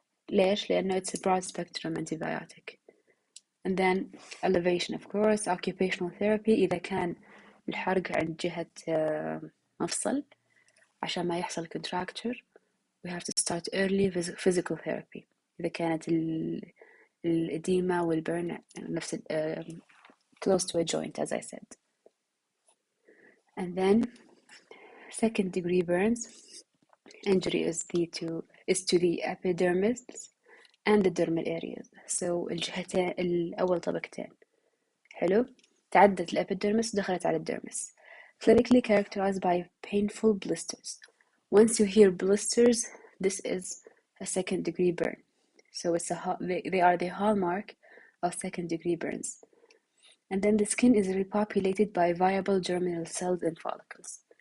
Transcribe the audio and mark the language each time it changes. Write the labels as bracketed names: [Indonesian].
[English] ليش؟ لأنه it's a broad spectrum antibiotic. and then elevation of course occupational therapy [Arabic] إذا كان الحرق عند جهة مفصل عشان ما يحصل [English] contracture we have to start early physical therapy [Arabic] إذا كانت الإديمة والبرن نفس [English] close to a joint as I said. and then second degree burns injury is to the epidermis and the dermal areas. [Arabic] so الجهتين الأول طبقتين حلو تعدت الابيديرمس دخلت على الديرمس. [English] clinically characterized by painful blisters. once you hear blisters this is a second degree burn. so they are the hallmark of second degree burns. and then the skin is repopulated by viable germinal cells and follicles.